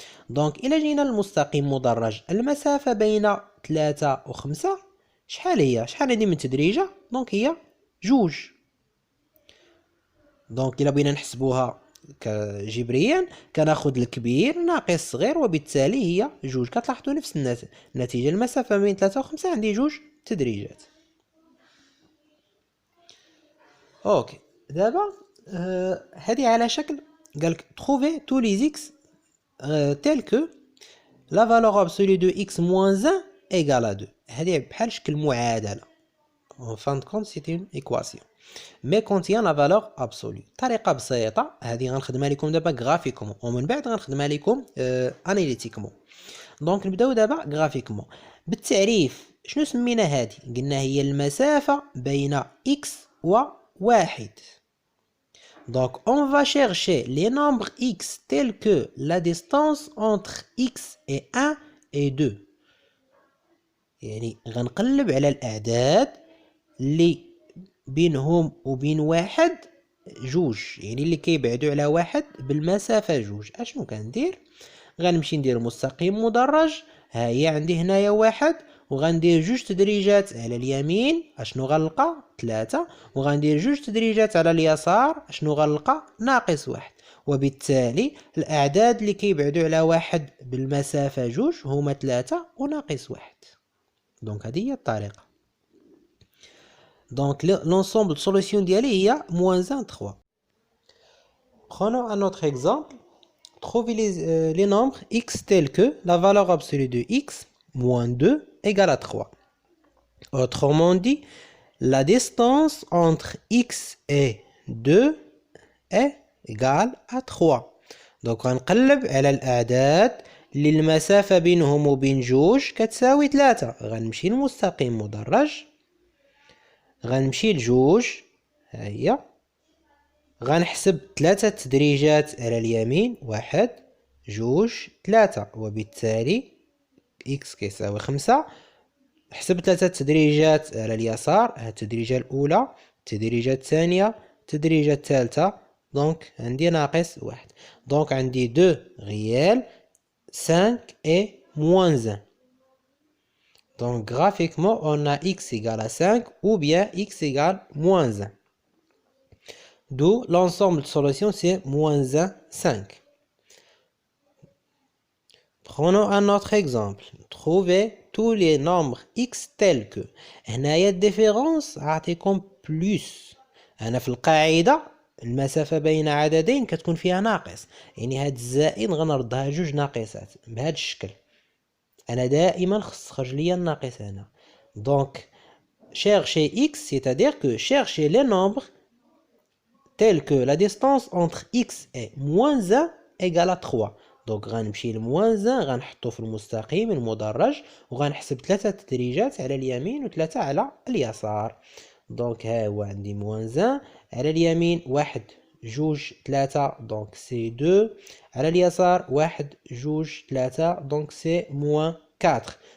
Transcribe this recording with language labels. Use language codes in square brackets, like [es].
[ar] دونك إلا جينا للمستقيم مدرج، المسافة بين 3 و 5 شحال هي؟ شحال هادي من تدريجة؟ دونك هي جوج. دونك إلا بغينا نحسبوها جبريا كناخد الكبير ناقص الصغير، وبالتالي هي جوج. كتلاحظوا نفس النتيجة، المسافة بين 3 و 5 عندي جوج تدريجات. اوكي. دابا هذه على شكل قالك [fr] trouver tous les x tels que la valeur absolue de x moins 1 égale à 2. [ar] هذه بحال شكل معادلة. [fr] en fin de compte c'est une équation mais contient la valeur absolue. [ar] طريقة بسيطة هذه غنخدمها لكم دابا غرافيكومون، ومن بعد غنخدمها لكم اناليتيكمون. دونك نبداو دابا غرافيكمون. بالتعريف شنو سمينا هذه؟ قلنا هي المسافة بين x و 1. [fr] Donc on va chercher les nombres x tels que la distance entre x et 1 et 2. [ar] يعني غنقلب على الأعداد اللي بينهم وبين واحد جوج، يعني اللي كيبعدوا على واحد بالمسافة جوج. اشنو كندير؟ غنمشي ندير مستقيم مدرج، ها هي عندي هنايا واحد، وغندير جوج تدريجات على اليمين، اشنو غنلقى؟ 3، وغندير جوج تدريجات على اليسار، اشنو غنلقى؟ ناقص 1. وبالتالي الأعداد اللي كيبعدوا على واحد بالمسافة جوج هما 3 وناقص 1. دونك هذه هي الطريقة. [fr] Donc l'ensemble de solution d'IALI il y a moins 1, 3. Prenons un autre exemple. Trouvez les nombres x tels que la valeur absolue de x moins 2 égale à 3. Autrement dit, la distance entre x et 2 est égale à 3. [ar] Donc غنقلب على الأعداد اللي المسافة بينهم وبين جوج كتساوي 3. غنمشي لمستقيم مدرج، غنمشي لجوج، ها هي، غنحسب 3 تدريجات على اليمين، 1 2 3، وبالتالي x كيساوي 5. حسب 3 تدريجات على اليسار، ها التدريجة الأولى، التدريجة الثانية، التدريجة الثالثة، دونك عندي ناقص 1. دونك عندي [fr] 2 réels 5 et moins 1. Donc graphiquement, on a x égale à 5 ou bien x égale moins 1. D'où l'ensemble de solutions c'est moins 1, 5. Prenons un autre exemple. Trouvez tous les nombres x tels que. [ar] هنايا الديفيرونس عطيكم بلس. أنا في القاعدة المسافة بين عددين كتكون فيها ناقص، يعني هاد الزائد غنردها جوج ناقصات بهذا الشكل. أنا دائما خص تخرج ليا الناقص هنا. [fr] Donc chercher x c'est-à-dire que chercher les nombres tel que la distance entre x et moins 1 égale à 3. [ar] دونك غنمشي ل moins 1 غنحطو في المستقيم المدرج وغنحسب 3 تدريجات على اليمين و3 على اليسار. دونك ها هو عندي moins 1 على اليمين 1 2 3 دونك سي 2 على اليسار 1 2 3 دونك سي moins 4.